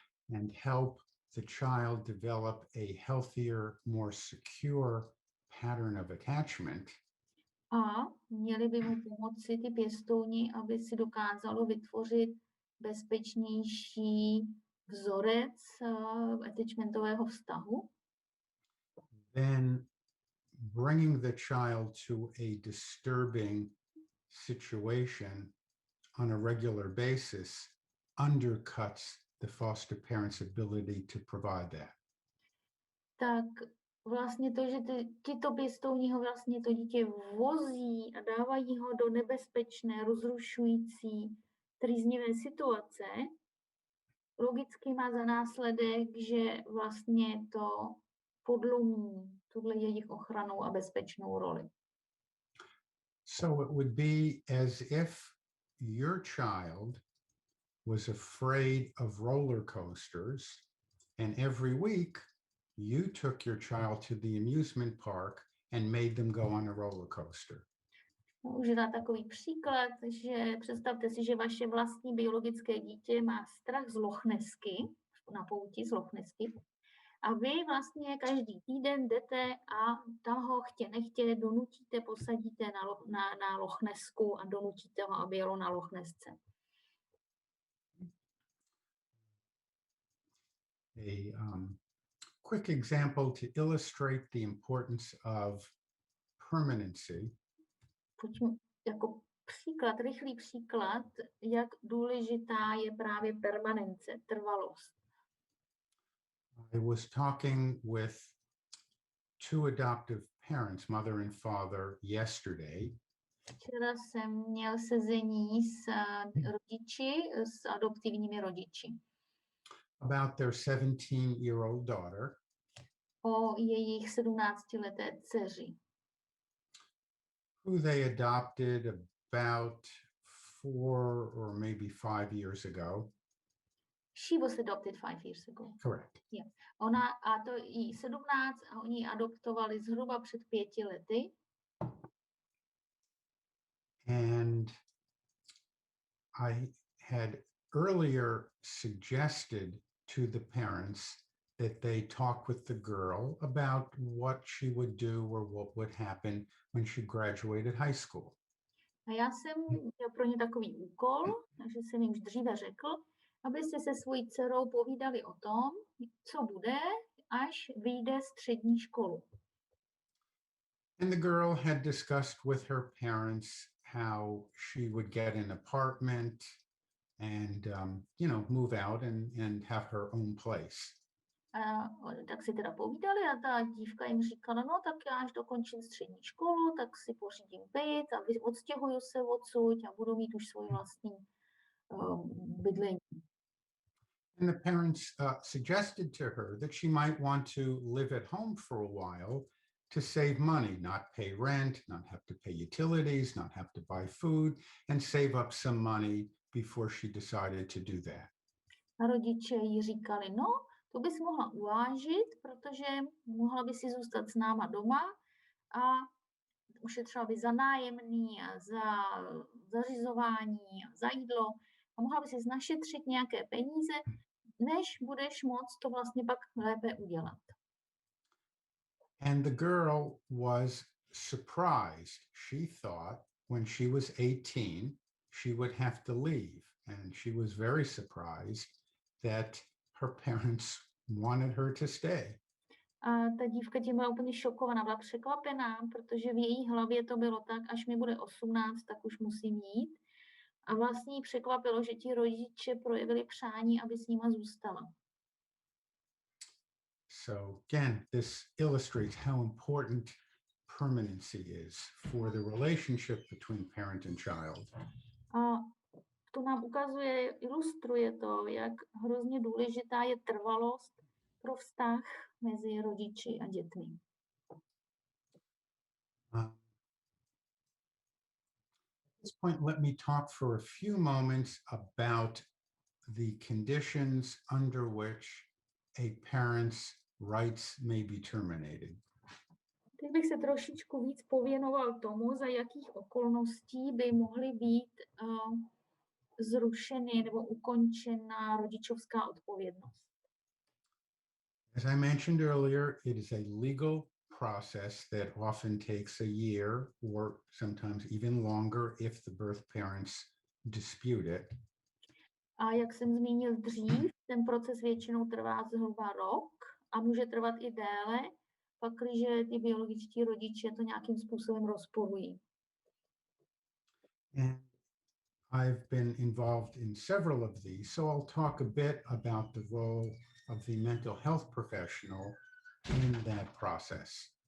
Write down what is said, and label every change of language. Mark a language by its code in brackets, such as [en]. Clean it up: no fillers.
[en] and help the child develop a healthier, more secure pattern of attachment, [cs] a měli by mu pomoci ty pěstouni, aby si dokázalo vytvořit bezpečnější vzorec attachmentového vztahu, [en] then bringing the child to a disturbing situation on a regular basis undercuts the foster parent's ability to provide that. [cs] tak vlastně to, že tito pěstouni ho vlastně to dítě vozí a dávají ho do nebezpečné, rozrušující, trýznivé situace, logicky má za následek, že vlastně to podlomí tuhle jejich ochranou a bezpečnou roli. [en] So it would be as if your child was afraid of roller coasters, and every week you took your child to the amusement park and made them go on a roller coaster. [cs] Můžu dát takový příklad, že představte si, že vaše vlastní biologické dítě má strach z Lochnesky v na pouti z Loch Nessky. A vy vlastně každý týden jdete a tam ho chtě nechtě donutíte, posadíte na Loch Nessku a donutíte ho, aby jelo na Loch Nessce. [en] A quick example to illustrate the importance of permanency. [cs] Pojďme jako příklad, rychlý příklad, jak důležitá je právě permanence, trvalost. [en] I was talking with two adoptive parents, mother and father, yesterday. [cs] Včera jsem měl sezení s rodiči, s adoptivními rodiči. [en] About their 17-year-old daughter. [cs] O jejich 17leté dceři. [en] Who they adopted about 4 or maybe 5 years ago. She was adopted 5 years ago. Correct. Yeah. [cs] Ona, a to jí 17 a oni ji adoptovali zhruba před 5 lety. [en] And I had earlier suggested to the parents that they talk with the girl about what she would do or what would happen when she graduated high school. [cs] A já jsem měl pro ně takový úkol, takže jsem jim už dříve řekl, abyste se svojí dcerou povídali o tom, co bude, až vyjde střední školu. [en] And the girl had discussed with her parents how she would get an apartment and, move out and have her own place. [cs] A tak si teda povídali a ta dívka jim říkala, no tak já až dokončím střední školu, tak si pořídím byt a odstěhuju se odsud a budu mít už svůj vlastní bydlení. [en] And the parents suggested to her that she might want to live at home for a while to save money, not pay rent, not have to pay utilities, not have to buy food, and save up some money before she decided to do that. [cs] A rodiče jí říkali, no, to bys mohla uvážit, protože mohla by si zůstat s náma doma a ušetřila by za nájemný a za zařizování a za jídlo a mohla by si našetřit nějaké peníze, než budeš moct to vlastně pak lépe udělat. [en] And the girl was surprised. She thought when she was 18, she would have to leave. And she was very surprised that her parents wanted her to stay. [cs] A ta dívka tím byla úplně šokovaná, byla překvapená, protože v její hlavě to bylo tak, až mi bude 18, tak už musím jít. A vlastně jí překvapilo, že ti rodiče projevili přání, aby s nima zůstala. [en] So again, this illustrates how important permanency is for the relationship between parent and child. [cs] A to nám ukazuje, ilustruje to, jak hrozně důležitá je trvalost pro vztah mezi rodiči a dětmi. [en] At this point, let me talk for a few moments about the conditions under which a parent's rights may be terminated. [cs] Teď bych se trošičku víc pověnoval tomu, za jakých okolností by mohly být zrušeny nebo ukončena rodičovská odpovědnost. [en] As I mentioned earlier, it is a legal process that often takes a year or sometimes even longer if the birth parents dispute it. [cs] A jak jsem zmínil dřív, ten proces většinou trvá zhruba rok a může trvat i déle, pakliže ty biologičtí rodiče to nějakým způsobem rozporují. [en] And I've been involved in several of these, so I'll talk a bit about the role of the mental health professional in that process.